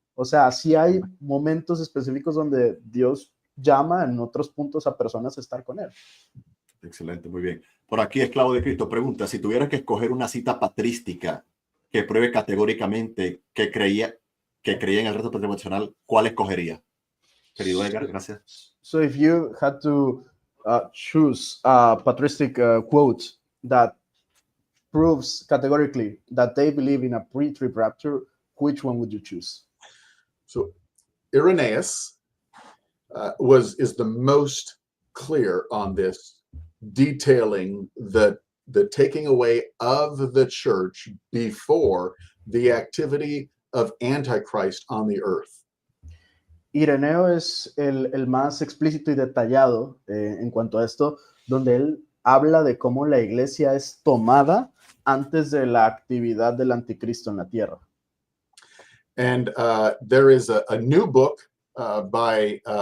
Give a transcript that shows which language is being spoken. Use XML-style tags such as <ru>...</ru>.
<es>O sea, sí hay momentos específicos donde Dios llama en otros puntos a personas a estar con él. Excelente, muy bien. Por aquí, Esclavo de Cristo pregunta, si tuvieras que escoger una cita patrística que pruebe categóricamente que creía en el reto pretribulacional, ¿cuál escogería? Querido Edgar, gracias.</es> <en>So if you had to choose a patristic quote that proves categorically that they believe in a pre-trib rapture, which one would you choose? So Irenaeus is the most clear on this, detailing the taking away of the church before the activity of Antichrist on the earth.</en> <es>Ireneo es el más explícito y detallado en cuanto a esto, donde él habla de cómo la iglesia es tomada antes de la actividad del anticristo en la tierra.</es> <en>And there is a new book by</en>